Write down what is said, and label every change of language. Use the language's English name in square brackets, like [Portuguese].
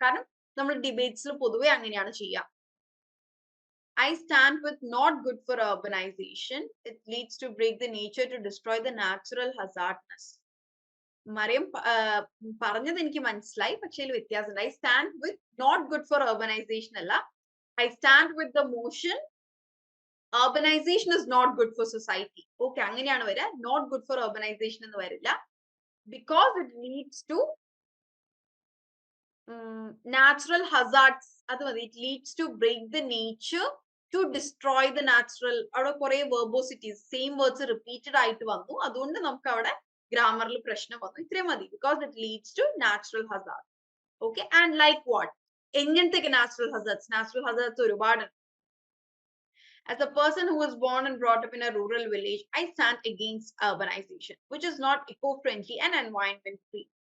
[Malayalam] കാരണം നമ്മൾ ഡിബേറ്റ്സിൽ പൊതുവെ അങ്ങനെയാണ് ചെയ്യുക. [English] I stand with not good for urbanization. It leads to break the nature, to destroy the natural hazardness. [Malayalam] Mariyam പറഞ്ഞത് എനിക്ക് മനസ്സിലായി, പക്ഷേ അതിൽ വ്യത്യാസമുണ്ട്. [English] I stand with not good for urbanization [Malayalam] അല്ല, [English] I stand with the motion urbanization is not good for society. Okay, [Malayalam] അങ്ങനെയാണ് വരിക. [English] Not good for urbanization [Malayalam] എന്ന് വരില്ല. [English] Because it leads to natural hazards. [Malayalam] അത് മതി. [English] It leads to break the nature, to destroy the natural. [Malayalam] അവിടെ കുറെ verbosities, [English] same words repeated [Malayalam] ആയിട്ട് വന്നു. അതുകൊണ്ട് നമുക്ക് അവിടെ ഗ്രാമറിൽ പ്രശ്നം വന്നു. ഇത്രയും മതി. [English] Because it leads to natural hazards. Okay, and like what? [Malayalam] എങ്ങനത്തെ [English] natural hazards? Natural hazards [Malayalam] ഒരുപാട്. [English] As a person who was born and brought up in a rural village, I stand against urbanization, which is not eco-friendly and environment-free.